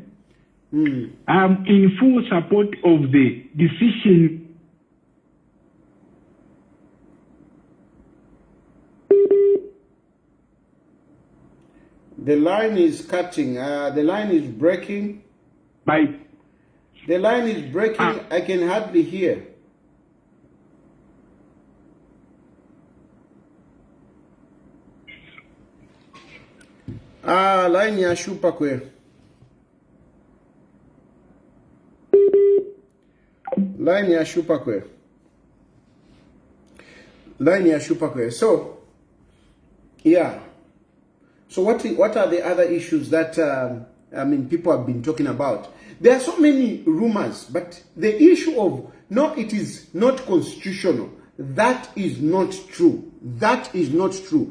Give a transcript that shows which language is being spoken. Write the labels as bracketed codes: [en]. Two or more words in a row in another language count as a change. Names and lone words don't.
[en] I'm in full support of the decision. The line is cutting. The line is breaking. Bye. The line is breaking. I can hardly hear. [bem] Line ya shupa kwe. Line ya shupa kwe. Line ya shupa kwe. [en] So, yeah. So what are the other issues that people have been talking about? There are so many rumors, but the issue of no, it is not constitutional. That is not true. That is not true.